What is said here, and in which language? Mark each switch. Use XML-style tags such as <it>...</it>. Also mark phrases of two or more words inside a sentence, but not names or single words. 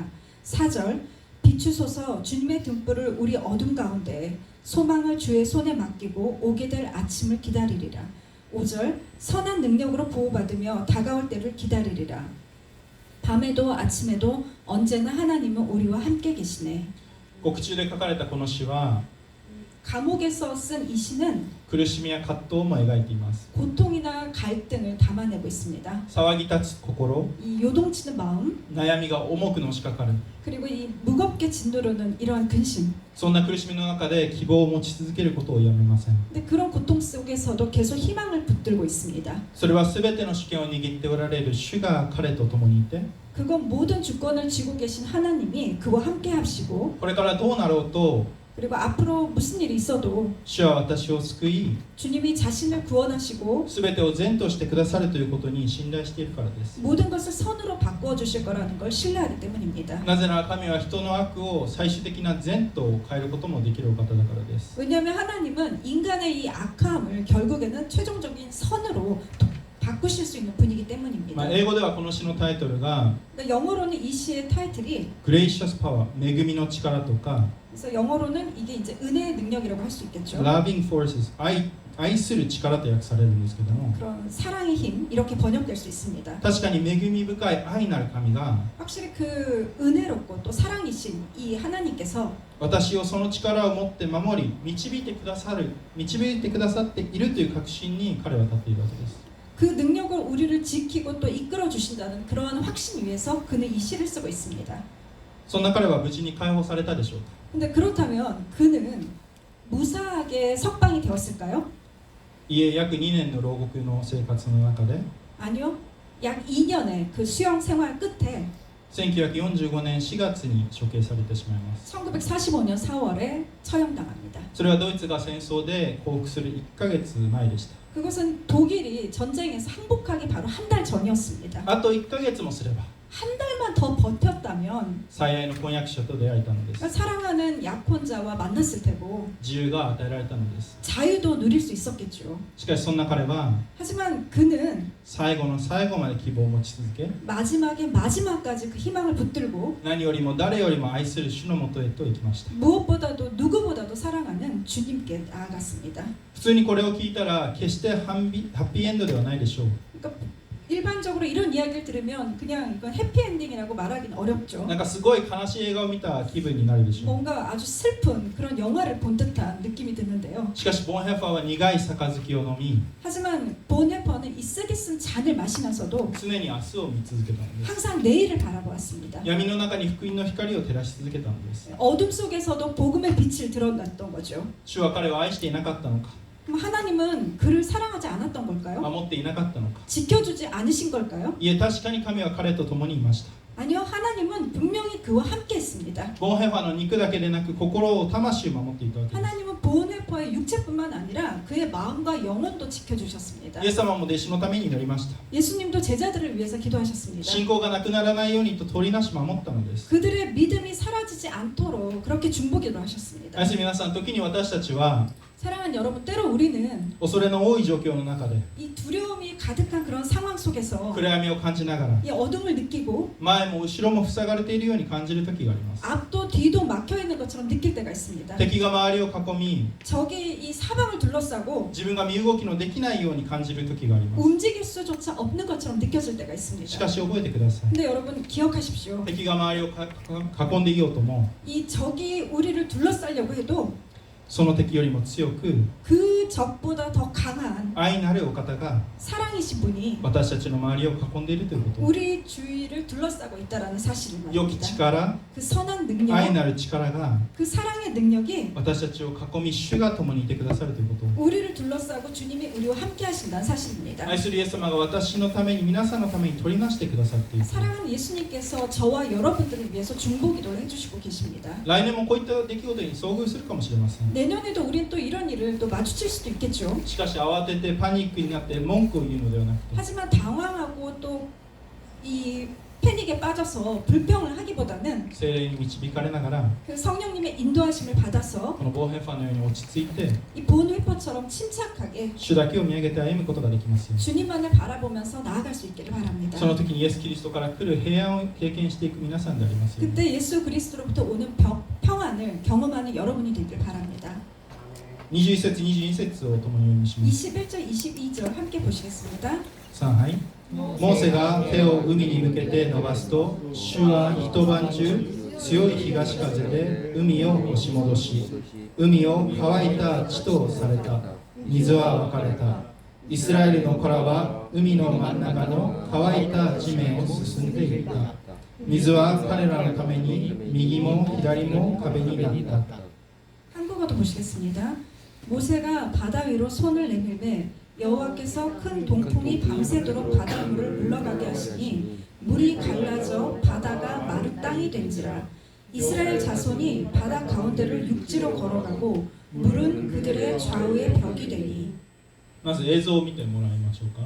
<ko>4절 비추소서 주님의 등불을 우리 어둠 가운데 소망을 주의 손에 맡기고 오게 될 아침을 기다리리라. 5절 선한 능력으로 보호받으며 다가올 때를 기다리리라. 밤에도 아침에도 언제나 하나님은 우리와 함께 계시네.</ko> <ja>獄中で書かれたこの詩は</ja> <ko>감옥에서 쓴 이 시는</ko> <ja>苦しみや葛藤も描いています</ja> <ko>고통이나 갈등을 담아내고 있습니다.</ko> <ja>騒ぎ立つ心</ja> <ko>이 요동치는 마음</ko> <ja>悩みが重くのしかかる</ja> <ko>그리고 이 무겁게 짓누르는 이러한 근심</ko> <ja>そんな苦しみの中で希望を持ち続けることをやめません</ja> <ko>근데 그런 고통 속에서도 계속 희망을 붙들고 있습니다.</ko> <ja>それは全ての主権を握っておられる主が彼と共にいて</ja> <ko>그건 모든 주권을 쥐고 계신 하나님이 그와 함께 하시고</ko> <ja>これからどうなろうと</ja> <ko>그리고 앞으로 무슨 일이 있어도</ko> <ja>主は私を救い</ja> <ko>주님이 자신을 구원하시고</ko> <ja>全てを善としてくださるということに信頼しているからです</ja> <ko>모든 것을 선으로 바꾸어 주실 거라는 걸 신뢰하기 때문입니다.</ko> <ja>なぜなら神は人の悪を最終的な善と変えることもできるお方だからです</ja> <ko>왜냐하면 하나님은 인간의 이 악함을 결국에는 최종적인 선으로 바꾸실 수 있는 분이기 때문입니다.</ko> <ja>英語ではこの詩のタイトルが</ja> <ko>그러니까 영어로는 이 시의 타이틀이</ko> <en>Gracious Power</en> <ja>恵みの力とか</ja> <ko>그래서 영어로는 이게 이제 은혜의 능력이라고 할 수 있겠죠.</ko> <en>Loving Forces</en> <ja>愛する力と訳されるんですけども</ja> <ko>그런 사랑의 힘 이렇게 번역될 수 있습니다.</ko> <ja>確かに恵み深い愛なる神が</ja> <ko>확실히 그 은혜롭고 또 사랑이신 이 하나님께서</ko> <ja>私をその力を持って守り導いてくださっているという確信に彼は立っているわけです</ja> <ko>그 능력을 우리를 지키고 또 이끌어 주신다는 그러한 확신 위에서 그는 이 시를 쓰고 있습니다.</ko> <ja>そんな彼は無事に解放されたでしょうか</ja> <ko>근데 그렇다면 그는 무사하게 석방이 되었을까요?</ko> <ja>いえ約2年の牢獄の生活の中で</ja> <ko>아니요. 약 2년의 그 수용 생활 끝에</ko> <ja>1945 年4月に処刑されてしまいます</ja> <ko>1945년 4월에 처형당합니다.</ko> <ja>それはドイツが戦争で降伏する1ヶ月前でした</ja> <ko>그것은 독일이 전쟁에서 항복하기 바로 한 달 전이었습니다.</ko> <ja>あと1ヶ月もすれば</ja> <ko>한 달만 더 버텼다면</ko> <ja>最愛の婚約者と出会えたのです</ja> <ko>사랑하는 약혼자와 만났을 테고</ko> <ja>自由が与えられたのです</ja> <ko>자유도 누릴 수 있었겠죠.</ko> <ja>しかしそんな彼は</ja> <ko>하지만 그는</ko> <ja>最後の最後まで希望を持ち続け</ja> <ko>마지막에 마지막까지 그 희망을 붙들고</ko> <ja>何よりも誰よりも愛する主のもとへと行きました</ja> <ko>무엇보다도 누구보다도 사랑하는 주님께 나아갔습니다.</ko> <ja>普通にこれを聞いたら決してハッピーエンドではないでしょう</ja> <ko>그러니까 일반적으로 이런 이야기를 들으면 그냥 이건 해피엔딩이라고 말하기는 어렵죠.</ko> <ja>なんかすごい悲しい映画を見た気分になるでしょう</ja> <ko>뭔가 아주 슬픈 그런 영화를 본 듯한 느낌이 드는데요.</ko> <ja>しかしボンヘファーは苦い杯を飲み</ja> <ko>하지만 보네퍼는 이 쓰디 쓴 잔을 마시면서도</ko> <ja>常に明日を見続けたのです</ja> <ko>항상 내일을 바라보았습니다.</ko> <ja>闇の中に福音の光を照らし続けたのです</ja> <ko>어둠 속에서도 복음의 빛을 드러냈던 거죠.</ko> <ja>主は彼を愛していなかったのか</ja> <ko>그럼 하나님은 그를 사랑하지 않았던 걸까요?</ko> <ja>守っていなかったのか</ja> <ko>지켜주지 않으신 걸까요?</ko> <ja>いえ確かに神は彼と共にいました</ja> <ko>아니요, 하나님은 분명히 그와 함께 했습니다.</ko> <ja>ボンヘファーの肉だけでなく心を魂を守っていたわけです</ja> <ko>하나님은 보네퍼의 육체뿐만 아니라 그의 마음과 영혼도 지켜주셨습니다.</ko> <ja>イエス様も弟子のために祈りました</ja> <ko>예수님도 제자들을 위해서 기도하셨습니다.</ko> <ja>信仰がなくならないようにと取りなし守ったのです</ja> <ko>그들의 믿음이 사라지지 않도록 그렇게 중보기도 하셨습니다.</ko> <ja>皆さん時に私たちは</ja> <ko>사랑하는 여러분, 때로 우리는</ko> <ja>恐れの多い状況の中で</ja> <ko>이 두려움이 가득한 그런 상황 속에서</ko> <ja>暗闇を感じながら</ja> <ko>이 어둠을 느끼고</ko> <ja>前も後ろも塞がれているように感じる時があります</ja> <ko>앞도 뒤도 막혀 있는 것처럼 느낄 때가 있습니다.</ko> <ja>敵が周りを囲み</ja> <ko>적이 이 사방을 둘러싸고</ko> <ja>自分が身動きのできないように感じる時があります</ja> <ko>움직일 수조차 없는 것처럼 느껴질 때가</ko> <ja>し</ja> <ko>있습니다.</ko> <ja>かし覚えてください</ja> <ko>근데 여러분 기억하십시오.</ko> <ja>敵が周りを囲んでいようとも</ja> <ko>이 적이 우리를 둘러싸려고 해도</ko> <ja>その敵よりも強く</ja> <ko>그 적보다 더 강한</ko> <ja>愛なるお方が</ja> <ko>사랑이신 분이</ko> <ja>私たちの周りを囲んでいるということ</ja> <ko>우리 주위를 둘러싸고 있다라는 사실을</ko> <ja>良き</ja> <ko>말합니다.</ko> <ja>力</ja> <ko>그 선한 능력,</ko> <ja>愛なる力が</ja> <ko>그 사랑의 능력이</ko> <ja>私たちを囲み主が共にいてくださるということ</ja> <ko>우리를 둘러싸고 주님이 우리와 함께 하신다는 사실입니다.</ko> <ja>愛するイエス様が私のために皆さんのために取りなしてくださっている</ja> <ko>사랑하는 예수님께서 저와 여러분들을 위해서 중보기도를 해주시고 계십니다.</ko> <ja>来年もこういった出来事に遭遇するかもしれません</ja> <ko>내년에도 우린 또 이런 일을 또 마주칠 수도 있겠죠.</ko> <ja>しかし慌ててパニックになって文句を言うのではなくて</ja> <ko>하지만 당황하고 또 이 패닉에 빠져서 불평을 하기보다는</ko> <ja>聖霊に導かれながら</ja> <ko>그 성령님의 인도하심을 받아서</ko> <ja>このボーヘンファのように落ち着いて</ja> <ko>이 본회퍼처럼 침착하게</ko> <ja>主だけを見上げて歩むことができますよ</ja> <ko>주님만을 바라보면서 나아갈 수 있기를 바랍니다.</ko> <ja>その時にイエス・キリストから来る平安を経験していく皆さんでありますよ</ja> <ko>그때 예수 그리스도로부터 오는 평안을 경험하는 여러분이 되길 바랍니다.</ko> <ja>21 節22節を共に読みします</ja> <ko>21절 22절 함께 보시겠습니다.</ko> <ja>さあはいモーセが手を海に向けて伸ばすと主は一晩中強い東風で海を押し戻し海を乾いた地とされた水は分かれたイスラエルの子らは海の真ん中の乾いた地面を進んでいった水は彼らのために右も左も壁になった</ja> <ko>한국어도 보시겠습니다. 모세가 바다 위로 손을 내밀매 여호와께서 큰 동풍이 밤새도록 바닷물을 물러가게 하시니 물이 갈라져 바다가 마른 땅이 된지라 이스라엘 자손이 바다 가운데를 육지로 걸어가고 물은 그들의 좌우에 벽이 되니</ko> <ja>まず映像を見てもらいましょうか</ja>